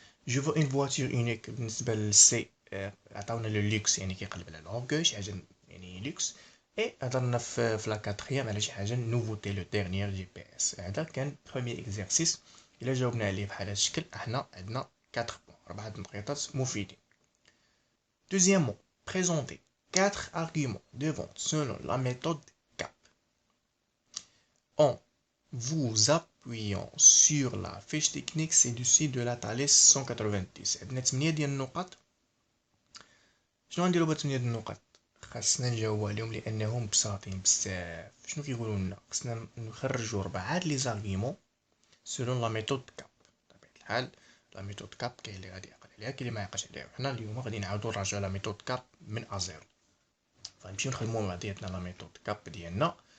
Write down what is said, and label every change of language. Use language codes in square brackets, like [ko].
[ar] جو فو اون فواتور اونيك بالنسبه للسي، عطاونا لو لوكس يعني كيقلب على لورغوي، شي حاجه يعني لوكس. اي هضرنا في لا كاتريام على شي حاجه نوفوتي، لو ديرنيير جي بي اس. هذا كان بروميير اكزرسيس. الا جاوبنا عليه بحال هذا الشكل احنا عندنا 4 بوين، 4 نقيطات مفيدين. [fr] دوزيامون، بريزونتي 4 arguments de vente selon la méthode CAP. En vous appuyant sur la fiche technique ci-dessus de la Thales 190. [ar] عندنا 8 ديال النقط. شنو غنديرو بهاد 8 ديال النقط؟ خاصنا نجاوبو عليهم لانهم بساطين بزاف. شنو كيقولوا لنا؟ خاصنا نخرجوا 4 لي زارغيمون [fr] selon la méthode CAP. [ar] بطبيعة الحال لا ميثود كاب كاين اللي غادي يعقل عليها، كاين اللي ما يعقلش عليها. حنا اليوم غادي نعاودو نراجعو لا ميثود كاب من ازيرو. فنمشيو نخدمو مع بعضياتنا لا ميثود كاب ديالنا.